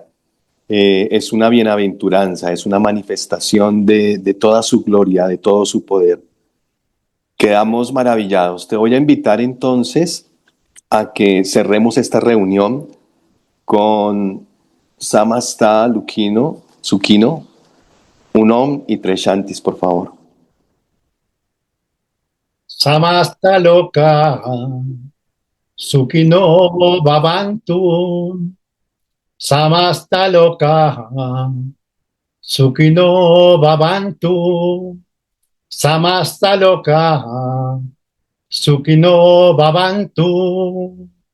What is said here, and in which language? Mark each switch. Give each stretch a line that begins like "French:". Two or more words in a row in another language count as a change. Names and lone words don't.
Spanish: Es una bienaventuranza, es una manifestación de toda su gloria, de todo su poder. quedamos maravillados. Te voy a invitar entonces a que cerremos esta reunión con
Sanskrit: Samasta Lukino, Sukino,
Spanish: un Om y tres Shantis, por favor.
Sanskrit: Samasta loka, Sukino Bhavantu. Samasta loka, Sukino Bhavantu. Samasta loka, Sukino Bhavantu.